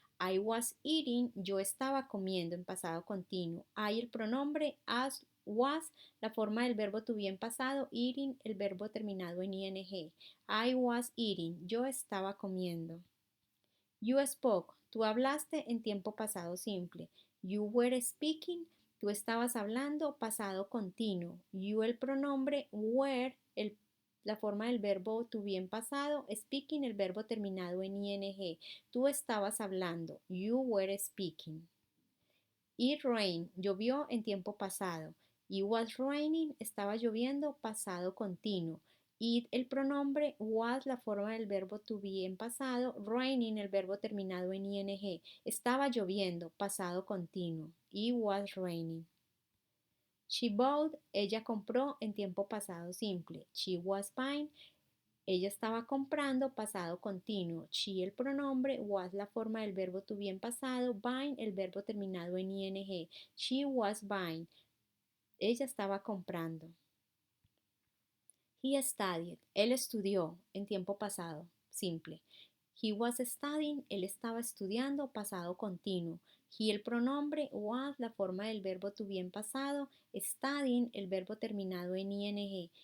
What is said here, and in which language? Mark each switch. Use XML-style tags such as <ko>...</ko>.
<en>I was eating,</en> <es>yo estaba comiendo en pasado continuo. I el pronombre, as, was, la forma del verbo to be en pasado, eating, el verbo terminado en ing.</es> <en>I was eating,</en> <es>yo estaba comiendo.</es> <en>You spoke,</en> <es>tú hablaste en tiempo pasado simple.</es> <en>You were speaking,</en> <es>tú estabas hablando pasado continuo. You el pronombre, were, la forma del verbo to be en pasado, speaking el verbo terminado en ing. Tú estabas hablando.</es> <en>You were speaking. It rained,</en> <es>llovió en tiempo pasado.</es> <en>It was raining,</en> <es>estaba lloviendo pasado continuo. It, el pronombre, was, la forma del verbo to be en pasado, raining, el verbo terminado en ing. Estaba lloviendo, pasado continuo.</es> <en>It was raining. She bought,</en> <es>ella compró en tiempo pasado simple.</es> <en>She was buying,</en> <es>ella estaba comprando, pasado continuo. She, el pronombre, was, la forma del verbo to be en pasado, buying, el verbo terminado en ing.</es> <en>She was buying,</en> <es>ella estaba comprando.</es> <en>He studied,</en> <es>él estudió en tiempo pasado simple.</es> <en>He was studying,</en> <es>él estaba estudiando, pasado continuo. He, el pronombre, was, la forma del verbo to be en pasado, studying, el verbo terminado en ing.</es>